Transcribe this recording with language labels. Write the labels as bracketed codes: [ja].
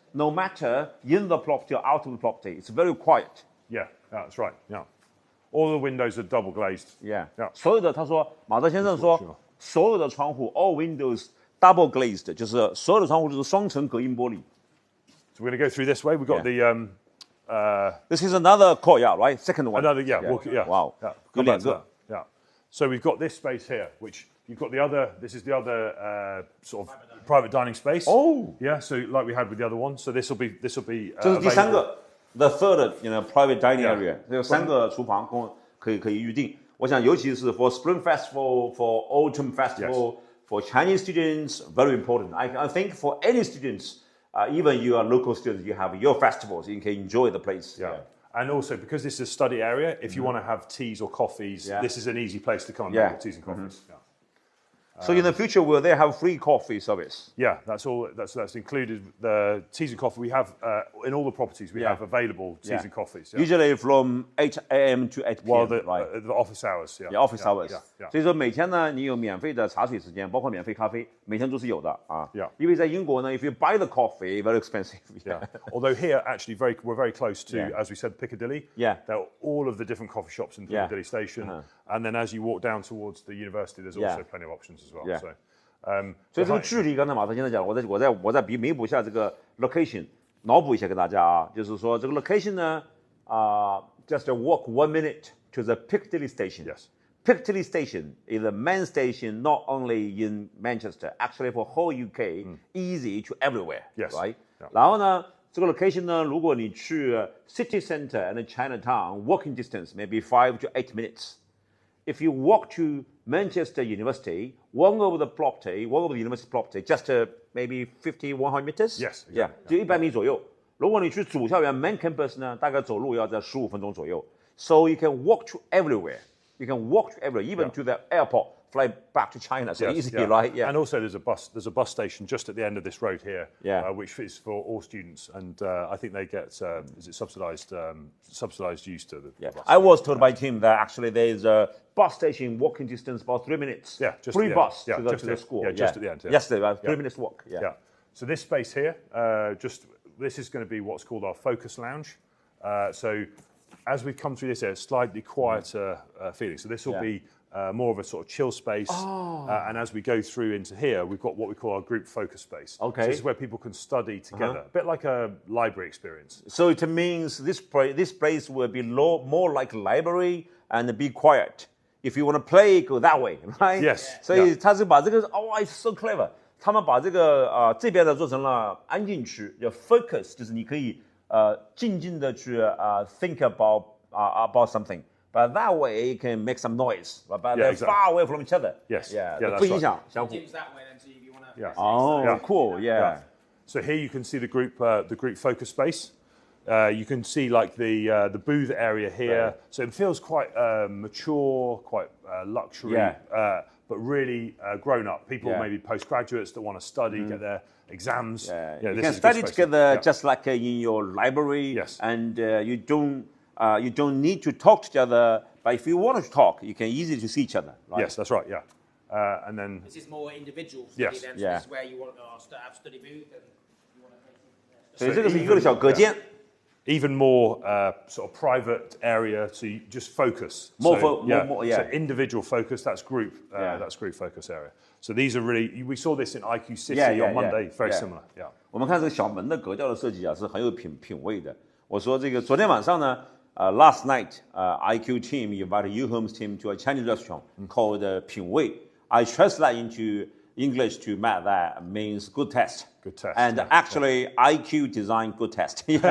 [en] No matter in the property or out of the property, it's very quiet. Yeah, that's right. Yeah. All the windows are double glazed. Yeah. [zh] 所有的他说，马特先生说，所有的窗户 [en] all windows double glazed， [zh] 就是所有的窗户都是双层隔音玻璃。 [en] So we're going to go through this way. We've got the. This is another courtyard, right? Second one. Another, [zh] Wow. 有两个。 [en] Yeah. So we've got this space here, which you've got the other. This is the other sort of private dining space. Oh. Yeah. So like we had with the other one. So this will be. [zh] 这是第三个。 [en] The third, private dining area， [zh] 有3个厨房可以预定。我想，尤其是 [en] for Spring Festival, for Autumn Festival, for Chinese students, very important. I think for any students, even you are local students, you have your festivals, you can enjoy the place. Yeah. And also, because this is a study area, if you want to have teas or coffees, this is an easy place to come and make teas and coffees. So in the future, will they have free coffee service? Yeah, that's all. That's included. The teas and coffee we have in all the properties. We have available teas and coffees. Usually from 8 a.m. to 8 p.m. The office hours. Yeah, office hours. Yeah. [zh] 所以说每天呢，你有免费的茶水时间，包括免费咖啡，每天都是有的啊。 [en] Yeah. [zh] 因为在英国呢 [en] ，if you buy the coffee, very expensive. Yeah. Although here, actually, we're very close to, as we said, Piccadilly. Yeah. There are all of the different coffee shops in Piccadilly Station, and then as you walk down towards the university, there's also plenty of options as well. Yeah. So. [zh] 所以这个距离，刚才马特先生讲，我再弥补一下这个 location， 脑补一下给大家啊，就是说这个 location 呢， [en] just walk 1 minute to the Piccadilly Station. Yes. Piccadilly Station is the main station not only in Manchester, actually for whole UK, easy to everywhere. Yes. Right. Yeah. [zh] 然后呢，这个 location 呢，如果你去 [en] city center and Chinatown, walking distance maybe 5 to 8 minutes. If you walk to Manchester University, one of the university property, just maybe 50, 100 meters. Yes. [zh] Yeah, 就100米左右。如果你去主校园 [en] main campus [zh] 呢，大概走路要在15分钟左右。 [en] So you can walk to everywhere. You can walk to everywhere, even to the airport, fly back to China. So easily, right? Yeah. And also there's a bus station just at the end of this road here, which is for all students, and I think they get is it subsidised use to the bus. I was told by Tim that actually there is a bus station walking distance about 3 minutes. Yeah, just free bus to go to the school. Yeah, just at the end. Yeah. Yesterday, about 3 minutes walk. Yeah. So this space here, this is going to be what's called our focus lounge. So as we come through this area, slightly quieter feeling. So this will be more of a sort of chill space. And as we go through into here, we've got what we call our group focus space. Okay. So this is where people can study together, a bit like a library experience. So it means this place will be more like a library and be quiet. If you want to play, go that way, right? Yes. [zh] 所以他是把这个 [en] it's so clever. [zh] 他们把这个这边的做成了安静区，叫 focus， 就是你可以静静的去 [en] think about something. But that way it can make some noise, but they're far away from each other. Yes. Yeah. That's [zh] 不影响相互。 [en] Jim's that way then, so if you want to. Yeah. Oh, cool. Yeah. So here you can see the group focus space. You can see like the booth area here. Right. So it feels quite mature, quite luxury, but really grown up. People maybe postgraduates that want to study, get their exams. You can study together just like in your library. Yes. And you don't need to talk to each other, but if you want to talk, you can easily to see each other. Right? Yes, that's right. Yeah. And then This is more individual study then, so this is where you want to have study booth and you want to. [zh] 所以这个是一个小隔间。 [en] Even more sort of private area to just focus. More, So individual focus, that's group focus area. So these are really, we saw this in IQ City on Monday, very similar. Yeah. [zh] 我们看这个小门的格调的设计是很有品味的。我说这个昨天晚上呢， [en] last night, IQ team invited U Homes team to a Chinese restaurant called 品味. I translate into English to Matt that means good test. Good test. And actually, IQ designed good test.